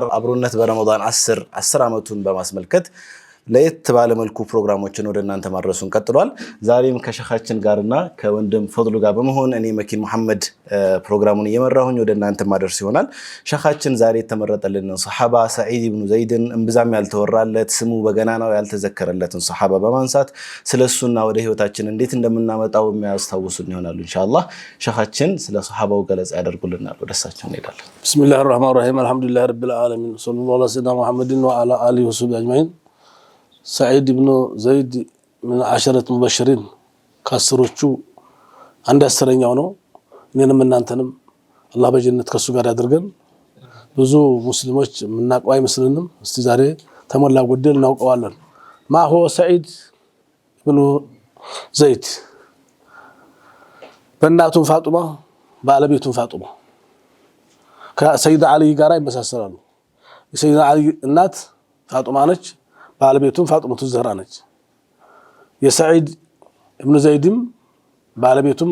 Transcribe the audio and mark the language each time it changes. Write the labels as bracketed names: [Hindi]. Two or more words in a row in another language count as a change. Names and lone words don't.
[Amharic] አብሮነት በረመዳን 10 አመቱን በማስመልከት ለየት ባለ መልኩ ፕሮግራሞችን ወደ እናንተ ማድረሱን ቀጥሏል። ዛሬም ከሸኻችን ጋርና ከወንድም ፈድሉ ጋር በመሆን እኔ መኪን መሐመድ ፕሮግራሙን እየመራሁኝ ወደ እናንተ ማድረስ ይሆናል። ሸኻችን ዛሬ የተመረጠልን ሱሐባ ሰዒድ ኢብኑ ዘይድን እንብዛም ያልተወራለት ስሙ በገናናው ያልተዘከረለትን ሱሐባ በማንሳት ስለሱና ወደ ህይወታችን እንዴት እንደምናመጣው የሚያስታውሱን ይሆናል ኢንሻአላህ። ሸኻችን ስለ ሱሐባው ገለጻ ያደርጉልናል። ወደሳቸው እንሄዳለን። [Arabic] بسم الله الرحمن الرحيم الحمد لله رب العالمين صلى الله على سيدنا محمد وعلى آله وصحبه أجمعين። سعيد بن زيد من 10 مبشرين [Amharic] كاسروቹ አንድ አስረኛው ነው። እኔንም እናንተንም አላህ በጀነት ከሱ ጋር ያድርገን። ብዙ ሙስሊሞች ምናቀው አይመስልንም። እስቲ ዛሬ ተሞላ ጎደል እናውቀዋለን። [Arabic] ما هو سعيد بن زيد [Amharic] በእናቱ ፋጡማ ባለቤቱ ፋጡማ ከሰይድ አሊ ጋር ይመሳሰላሉ። የሰይድ አሊ እናት ፋጡማ ነች። ባለቤቱም ፋጡማቱ ዘህራ ነች። የሰዒድ ኢብኑ ዘይድም ባለቤቱም